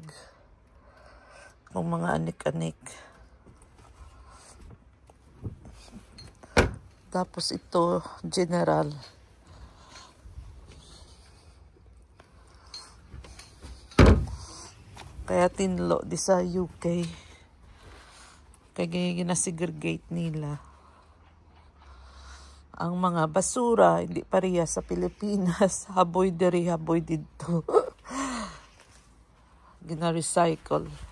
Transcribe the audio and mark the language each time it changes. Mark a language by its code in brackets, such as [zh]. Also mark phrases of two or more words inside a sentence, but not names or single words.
[tl] Kung mga anik-anik. Tapos, ito, general. [hil] Kaya tinlo di sa UK. [tl] Kaya ginasegregate nila. Ang mga basura, hindi pareha sa Pilipinas. [hil] Haboy diri, haboy dito. Gina-recycle.